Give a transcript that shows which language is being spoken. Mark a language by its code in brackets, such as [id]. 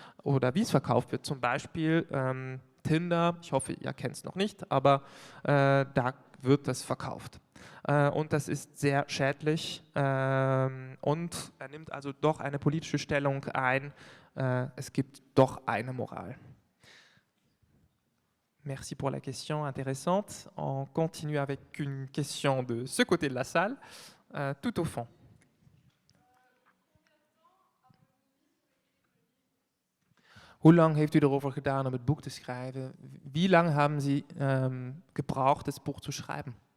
[de] Oder wie es verkauft wird. Zum Beispiel Tinder, ich hoffe, ihr kennt es noch nicht, aber da wird das verkauft. Und das ist sehr schädlich und er nimmt also doch eine politische Stellung ein. Es gibt doch eine Moral. [fr] Merci pour la question intéressante. On continue avec une question de ce côté de la salle, tout au fond. [nl] Hoe lang heeft u erover gedaan om het boek te schrijven? [de] Wie lang haben Sie gebraucht, das Buch zu schreiben?